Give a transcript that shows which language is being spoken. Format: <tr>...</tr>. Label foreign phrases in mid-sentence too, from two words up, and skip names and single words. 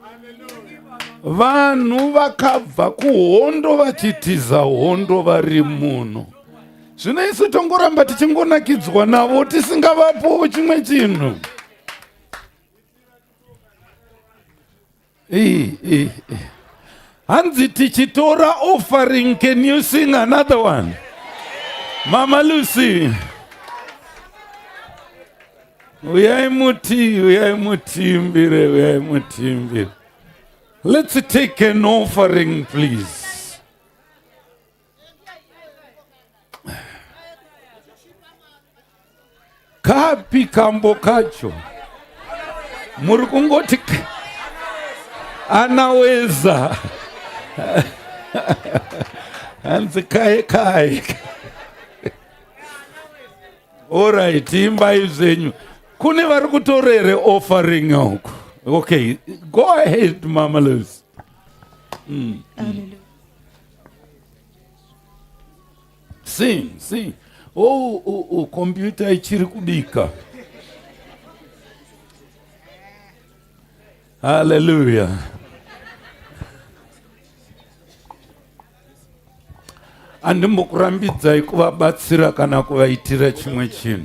<sn>Vanhu vakabva kuhondo vachitiza hondo vari muno. Zvino isu tongoramba tichingonakidzwa navo tisingavapowo chimwe chinhu. Hanzi tichitora</sn> <en>offering, can you sing another one?</en> <sn>Mama Lucy. Uyai mutimbire.</sn> <en>Let's take an offering, please.</en> <sn>Kapi kambo kacho. Muri kungoti anaweza. Hanzi kai. Alright, imbai zenyu. Kune vari kutorere offering yako.</sn> <en>Okay, go ahead, Mama Luz. Hallelujah. Sing.</en> <sn>Oh, computer ichiri kudika. Hallelujah. Andimbokurambidzai kuvabatsira kana kuvaitira chimwe chinhu.</sn>